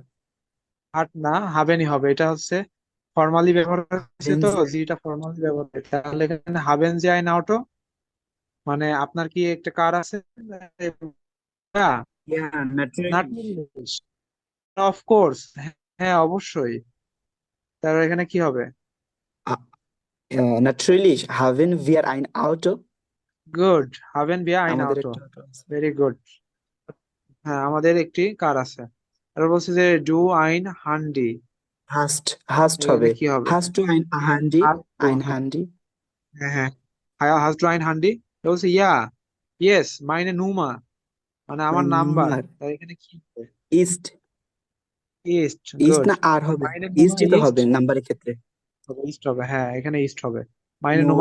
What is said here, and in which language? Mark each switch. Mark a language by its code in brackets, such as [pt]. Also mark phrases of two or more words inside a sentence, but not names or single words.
[bn] হাট না, হাবেনই হবে। এটা হচ্ছে ফর্মালি ব্যবহার হয়েছে, হাভেন তো জি। জিটা ফর্মালি ব্যবহার হয়েছে। তাহলে এখানে [de] haben Sie ein Auto [bn] মানে আপনার কি একটা কার আছে? ইয়া নট ন্যাচারালি। ইংলিশ, [en] of course. [bn] হ্যাঁ অবশ্যই। তাহলে এখানে কি হবে? [de] Natürlich haben wir ein Auto। gut, haben wir ein [bn] আমাদের [de] আউটো, [bn] একটা auto আছে। ভেরি গুড। হ্যাঁ, আমাদের একটি কার আছে। আর বলছে যে [de] du ein Handy, Hast [bn] এখানে হবে। কি হবে? [de] Hast du ein Handy? hast du, Ein [bn] হ্যাঁ [de] Handy? [bn] হ্যাঁ হ্যাঁ, [de] hast du ein Handy. [bn] বলছে [de] ja, ist meine Nummer, [bn] মানে আমার [de] Mein [bn] নাম্বার। [de] Nummer [bn] তাহলে এখানে কি হবে? [de] ist। ইস্ট, ইস্ট [bn] গুড। না আর হবে? [de] meine Nummer [bn] ইস্টই তো [de] ইস্ট [bn] হবে নাম্বারের ক্ষেত্রে। হবে, ইস্ট হবে, হ্যাঁ এখানে ইস্ট হবে। [de] meine Nummer